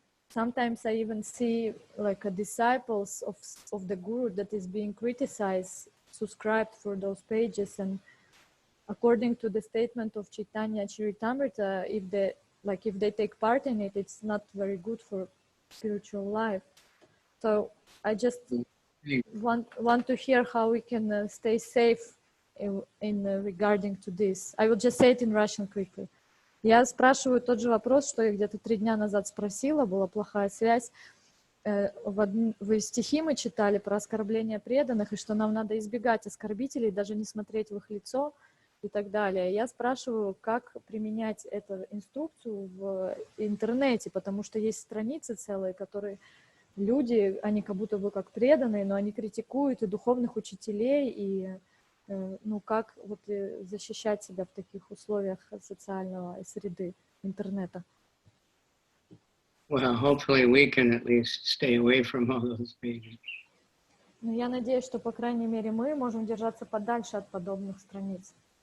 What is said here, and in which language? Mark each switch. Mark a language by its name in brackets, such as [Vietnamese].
[English] Sometimes I even see like disciples of the Guru that is being criticized, subscribed for those pages, and according to the statement of Chайтanьya-charitamrita, if they take part in it, it's not very good for spiritual life. So I just want to hear how we can stay safe in regarding to this. I will just say it in Russian quickly. [Russian] Я спрашиваю тот же вопрос, что я где-то 3 дня назад спросила, была плохая связь. В стихи мы читали про оскорбление преданных, и что нам надо избегать оскорбителей, даже не смотреть в их лицо и так далее. Я спрашиваю, как применять эту инструкцию в интернете, потому что есть страницы целые, которые люди, они как будто бы как преданные, но они критикуют и духовных учителей, и как вот защищать себя в таких условиях социального среды интернета. [English] Well, hopefully we can at least stay away from all those pages. [Russian] Но я надеюсь, что, по крайней мере, мы можем держаться подальше от подобных страниц.